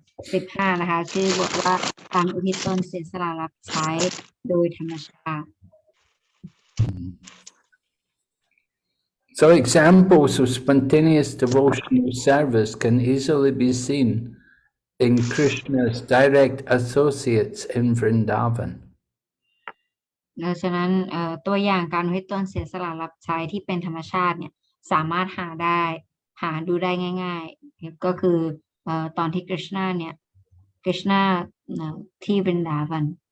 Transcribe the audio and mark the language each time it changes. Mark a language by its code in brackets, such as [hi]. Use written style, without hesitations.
[th] 15นะคะชื่อบทว่าการอุทิศตนเสียสละรับใช้โดยธรรมชาติ [en] So examples of spontaneous devotional service can easily be seen in Krishna's direct associates in Vrindavan. [th] ดังนั้นตัวอย่างการอุทิศตนเสียสละรับใช้ที่เป็นธรรมชาติเนี่ยสามารถหาดูได้ง่ายๆก็คือตอนที่กฤษณาที่บรินดาวัน